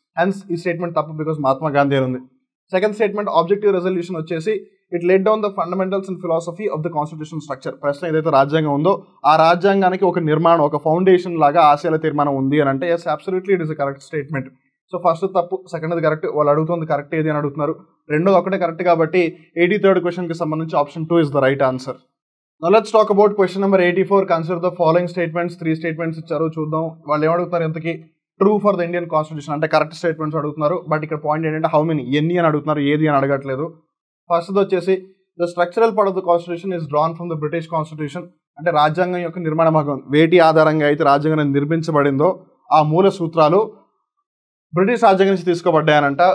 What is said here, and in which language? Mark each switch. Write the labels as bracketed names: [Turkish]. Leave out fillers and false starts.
[English] hence [Telugu] ఈ statement తప్పు, because Mahatma Gandhi అని ఉంది. [English] Second statement objective resolution వచ్చేసి it led down the fundamentals and philosophy of the constitution structure. [Telugu] ప్రశ్న ఏదైతే రాజ్యాంగం ఉందో ఆ రాజ్యాంగానికి ఒక నిర్మాణం, ఒక ఫౌండేషన్ లాగా ఆసియాల తీర్మానం ఉంది అని అంటే [English] Yes absolutely it is a correct statement. [Telugu] So first తప్పు, సెకండ్ కరెక్ట్. వాళ్ళు అడుగుతుంది కరెక్ట్ ఏది అని అడుగుతున్నారు, రెండోది ఒకటే కరెక్ట్. కాబట్టి 83rd క్వశ్చన్కి సంబంధించి option 2 [English] Is the right answer. Now let's talk about question number 84. Consider the following statements. [Telugu] 3 statements ఇచ్చారు, చూద్దాం వాళ్ళు ఏమడుగుతున్నారు. ఇంతకీ true for the Indian constitution అంటే కరెక్ట్ స్టేట్మెంట్స్ అడుగుతున్నారు. బట్ ఇక్కడ పాయింట్ ఏంటంటే హౌ మెనీ, ఎన్ని అని అడుగుతున్నారు, ఏది అని అడగట్లేదు. ఫస్ట్ వచ్చేసి [English] The structural part of the constitution is drawn from the British constitution. [Telugu] అంటే రాజ్యాంగం యొక్క నిర్మాణ భాగం వేటి ఆధారంగా అయితే రాజ్యాంగం నిర్మించబడిందో ఆ మూల సూత్రాలు బ్రిటిష్ రాజ్యాంగం నుంచి తీసుకోబడ్డాయనంట.